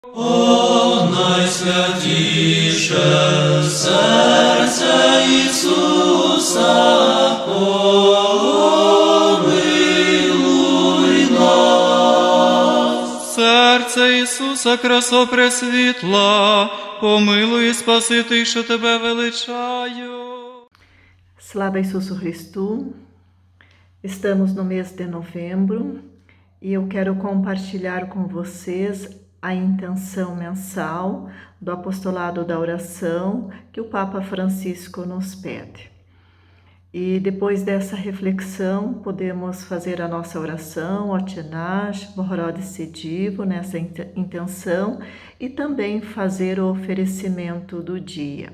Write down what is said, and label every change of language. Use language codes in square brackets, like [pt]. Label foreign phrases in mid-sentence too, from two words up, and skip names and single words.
[uk] О найсвятіше серце Ісуса, помилуй нас. Серце Ісуса, красо пресвітла, помилуй і спаси тих, що тебе величаю. Слава Ісусу Христу, [pt] estamos no mês de novembro e eu quero compartilhar com vocês a intenção mensal do apostolado da oração que o Papa Francisco nos pede. E depois dessa reflexão, podemos fazer a nossa oração, [uk] Отче наш, Богородице Діво, [pt] nessa intenção, e também fazer o oferecimento do dia.